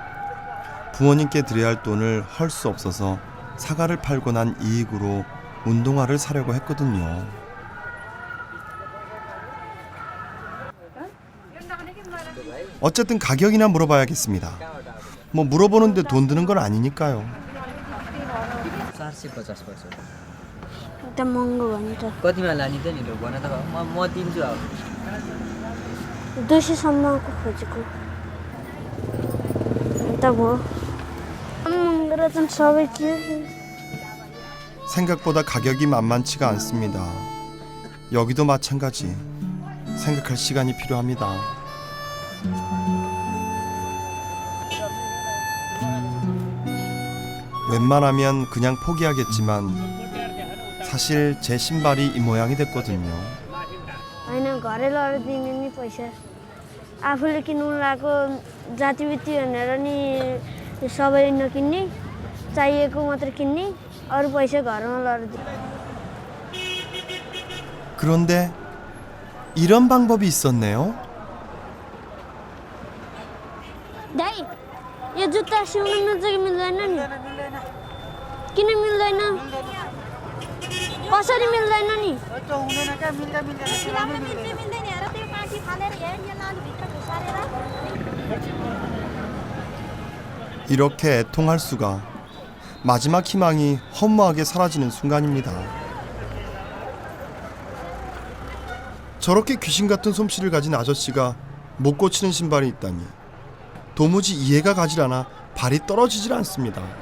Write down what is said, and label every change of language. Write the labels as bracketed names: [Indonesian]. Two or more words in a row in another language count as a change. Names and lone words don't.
[Korean] 부모님께 드려야 할 돈을 헐 수 없어서 사과를 팔고 난 이익으로 운동화를 사려고 했거든요. 어쨌든 가격이나 물어봐야겠습니다. 뭐 물어보는데 돈 드는 건 아니니까요. 4 [Nepali] 80-50 वर्ष एकदम महँगो भन्छ कतिमा लाने त नि लो भन त म दिन्छु अब 200 सम्मको खोजेको त भयो महँगो 좀 सबै चिज [Korean] 생각보다 가격이 만만치가 않습니다. 여기도 마찬가지. 생각할 시간이 필요합니다. 웬만하면 그냥 포기하겠지만 사실 제 신발이 이 모양이 됐거든요. [Nepali] होइन घरै लगेर दिने नि पैसा आफूले किन्नु लागेको जातिबित्ती भनेर नि सबै नकिन्ने चाहिएको मात्र किन्ने अरू पैसा घरमा लगेर दिने [Korean] 그런데 이런 방법이 있었네요. [Nepali] दाइ यो जुत्ता सिउन मिल्छ कि मिल्दैन नि किन मिल्दैन कसरी मिल्दैन नि [Korean] 이렇게 애통할 수가. 마지막 희망이 허무하게 사라지는 순간입니다. 저렇게 귀신 같은 솜씨를 가진 아저씨가 못 고치는 신발이 있다니 도무지 이해가 가질 않아 발이 떨어지질 않습니다.